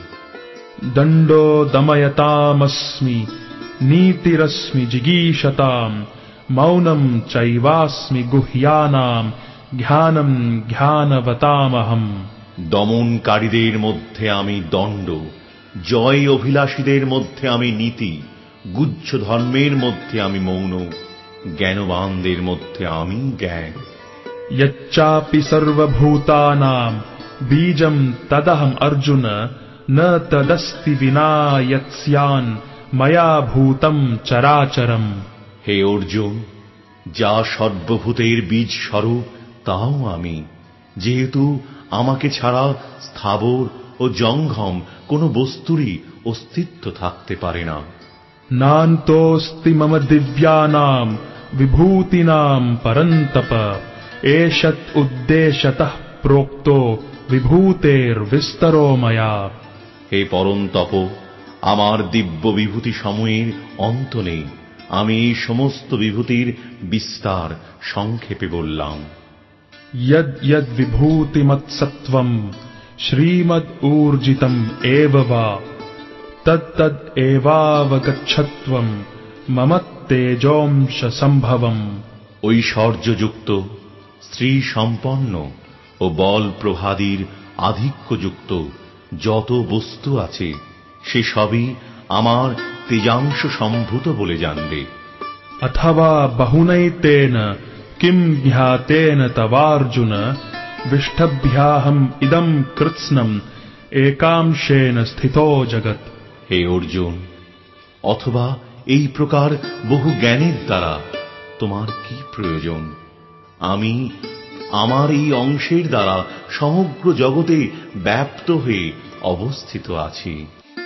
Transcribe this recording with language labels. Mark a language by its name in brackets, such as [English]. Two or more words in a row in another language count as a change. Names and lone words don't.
[Sanskrit] দণ্ডো দময়তামস্মি নীতিরস্মি জিগীষতাম মৌনম চৈবাস্মি গুহ্যানাম জ্ঞানম জ্ঞানবতামহম। [Bangla] দমনকারীদের মধ্যে আমি দণ্ড, জয় অভিলাষীদের মধ্যে আমি নীতি, গুহ্য ধর্মের মধ্যে আমি মৌন, জ্ঞানবানদের মধ্যে আমি জ্ঞান। [Sanskrit] यच्चापि सर्वभूतानां बीजं तदहम् अर्जुन न तदस्ति विना यत्स्यान् मया भूतं चराचरम्। [Bangla] হে অর্জুন, যা সর্বভূতের বীজ স্বরূপ তাও আমি, যেহেতু আমাকে ছাড়া স্থাবর ও জঙ্গম কোনো বস্তুরই অস্তিত্ব থাকতে পারে না। [Sanskrit] नान्तोऽस्ति मम दिव्यानां विभूतीनां परन्तप एषत् उद्देश्यतः प्रोक्तो विभूतेर्विस्तरो मया। [Bangla] হে পরন্তপ, আমার দিব্য বিভূতি সমূহের অন্ত নেই, আমি এই সমস্ত বিভূতির বিস্তার সংক্ষেপে বললাম। [Sanskrit] यद् यद् विभूतिमत्सत्त्वं श्रीमद् एव वा तत् तद् एवावगच्छत्वं मम तेजोंश संभवम्। [Bangla] ঐশ্বর্যযুক্ত, শ্রী সম্পন্ন ও বল প্রভাদীর আধিক্যযুক্ত যত বস্তু আছে সে সবই আমার তেজাংশ সম্ভূত বলে জানবে। [Sanskrit] अथवा बहुनैतेन किं ज्ञातेन तवार्जुन विष्टभ्याहम् इदं कृत्स्नम् एकांशेन स्थितो जगत्। [Bangla] হে অর্জুন, অথবা এই প্রকার বহু জ্ঞানের দ্বারা তোমার কি প্রয়োজন? আমি আমার এই অংশের দ্বারা সমগ্র জগতে ব্যাপ্ত হয়ে অবস্থিত আছি।